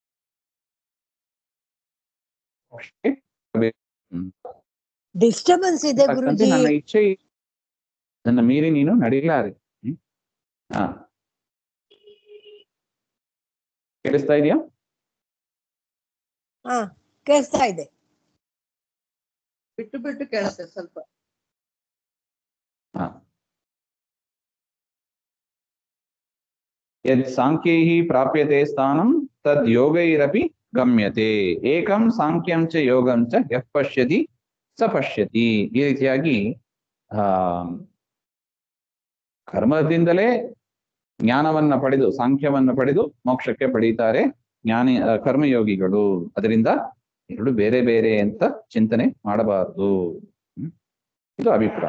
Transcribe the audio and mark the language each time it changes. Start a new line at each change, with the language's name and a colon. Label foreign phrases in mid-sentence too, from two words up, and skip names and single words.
Kannada: ಡಿಸ್ಟರ್ಬೆನ್ಸ್ ಇದೆ ಗುರುಜಿ. ನನ್ನ ಇಚ್ಛೆ ನನ್ನ ಮೀರಿ ನೀನು ನಡೀಲಾರೆ. ಕೇಳಿಸ್ತಾ ಇದೆಯಾ? ಕೇಳಿಸ್ತಾ ಇದೆ. ಬಿಟ್ಟು ಬಿಟ್ಟು ಕೇಳಿಸ್ತದೆ ಸ್ವಲ್ಪ.
Sanskrit: ಯದ್ ಸಾಂಖ್ಯೈಹಿ ಪ್ರಾಪ್ಯತೆ ಸ್ಥಾನಂ ತದ್ ಯೋಗೈರಪಿ ಗಮ್ಯತೆ. ಏಕಂ ಸಾಂಖ್ಯಂ ಚ ಯೋಗಂ ಚ ಯಃ ಪಶ್ಯತಿ ಸ ಪಶ್ಯತಿ.
Kannada: ಈ ರೀತಿಯಾಗಿ ಕರ್ಮದಿಂದಲೇ ಜ್ಞಾನವನ್ನ ಪಡೆದು, ಸಾಂಖ್ಯವನ್ನ ಪಡೆದು ಮೋಕ್ಷಕ್ಕೆ ಪಡೀತಾರೆ ಕರ್ಮಯೋಗಿಗಳು. ಅದರಿಂದ ಎರಡು ಬೇರೆ ಬೇರೆ ಅಂತ ಚಿಂತನೆ ಮಾಡಬಾರದು. ಇದು ಅಭಿಪ್ರಾಯ.